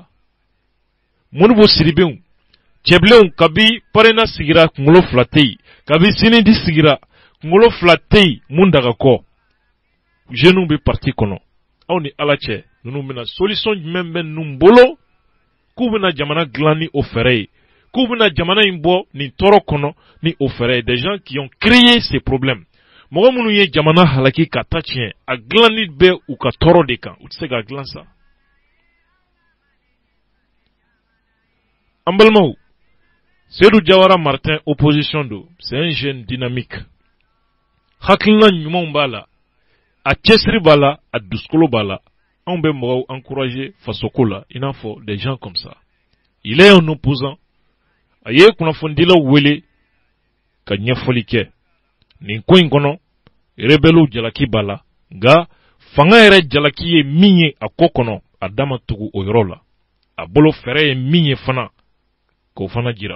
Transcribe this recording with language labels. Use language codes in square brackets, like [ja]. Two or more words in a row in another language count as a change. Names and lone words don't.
[bm] Modibo Sidibew, cɛbilenw kabi parena sigira kunkolo 2 tɛ yen, kabi Sinidi sigira kunkolo 2 tɛ yen mun daga kɔ. Jeunes bɛ parti kɔnɔ, aw ni Ala cɛ ninnu bɛna solution jumɛn bɛ ninnu bolo k'u bɛna jamana dilan ni o fɛrɛ ye, k'u bɛna jamana in bɔ nin tɔɔrɔ kɔnɔ ni o fɛrɛ ye. [fr] Des gens qui ont créé ces problèmes, [bm] mɔgɔ minnu ye jamana halaki ka ta tiɲɛ, a dilanni bɛ u ka tɔɔrɔ de kan, u tɛ se ka dilan sa. An balimaw, Seydou Jawara Martin opposition do, [fr] c'est un jeune dynamique. [bm] Hakilina ɲumanw b'a la, a cɛsiri b'a la, a dusukolo b'a la. Anw bɛ mɔgɔw encourager fasoko la, i n'a fɔ [fr] des gens comme ça. Il est un opposant. [bm] A ye kunnafonidilaw wele ka ɲɛfɔli kɛ. Nin ko in kɔnɔ, rebellew jalaki b'a la, nka fanga yɛrɛ jalaki ye min ye a ko kɔnɔ, a dama tugu o yɔrɔ la. A bolo fɛrɛ ye min ye fana, k'o fana jira.